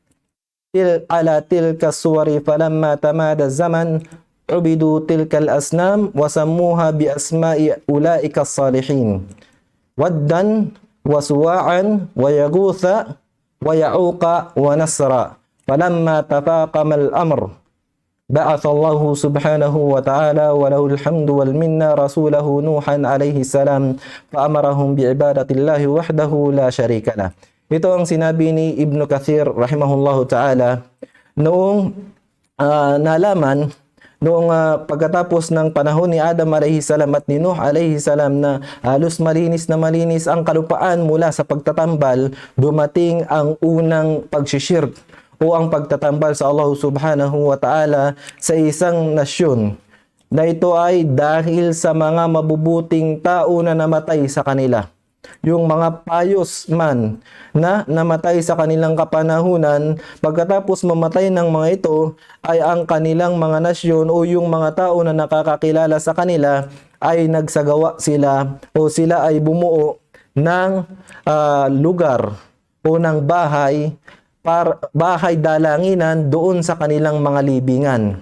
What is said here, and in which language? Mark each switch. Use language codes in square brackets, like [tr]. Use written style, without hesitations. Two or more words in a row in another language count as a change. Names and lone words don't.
[ar] على تلك الصور فلما تمادى الزمان عبدت تلك الأصنام وسموها بأسماء أولئك الصالحين ودا وسواعا ويغوث ويعوق ونسرا فلما تفاقم الأمر بعث الله سبحانه وتعالى وله الحمد والمنة رسوله نوحا عليه السلام فأمرهم بعبادة الله وحده لا شريك له. [tl] Ito ang sinabi ni Ibn Kathir [ar] رحمه الله تعالى [tl] noong nalaman noong pagkatapos ng panahon ni Adam [ar] عليه السلام [tl] at ni Nuh [ar] عليه السلام [tl] na halos malinis na malinis ang kalupaan mula sa pagtatambal, dumating ang unang pagshishirk o ang pagtatambal sa Allah [ar] سبحانه وتعالى [tl] sa isang nasyon na ito ay dahil sa mga mabubuting tao na namatay sa kanila. Yung mga [en] pious man [tl] na namatay sa kanilang kapanahunan, pagkatapos mamatay ng mga ito ay ang kanilang mga nasyon o yung mga tao na nakakakilala sa kanila ay nagsagawa sila o sila ay bumuo ng lugar o ng bahay dalanginan doon sa kanilang mga libingan.